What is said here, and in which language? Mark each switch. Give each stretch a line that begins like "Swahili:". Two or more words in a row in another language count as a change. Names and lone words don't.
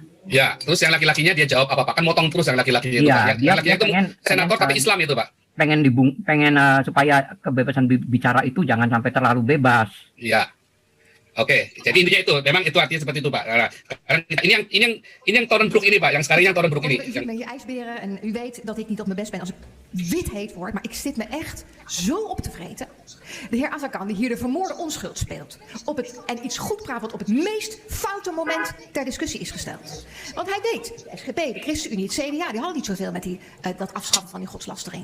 Indonesian: Ya, terus yang laki-lakinya dia jawab apa, Pak? Kan motong terus yang laki-lakinya itu, Pak. Yang laki-lakinya itu senator tapi Islam itu, Pak. Pengen supaya kebebasan bicara itu jangan sampai terlalu bebas. Iya. Oke, jadi intinya itu, memang itu artinya seperti itu, Pak. Karena ini yang Torenburg ini, Pak, yang sekarang yang Torenburg ini.
Dutch: Ik ben hier ijsberen en u weet dat ik niet op mijn best ben als ik wit heet word, maar ik zit me echt zo op te vreten. De heer Azarkan, die hier de vermoorde onschuld speelt, en iets goed praat wat op het meest foute moment ter discussie is gesteld. Want hij deed, de SGP, de ChristenUnie, het CDA, die hadden niet zoveel met dat afschaffen van die godslastering.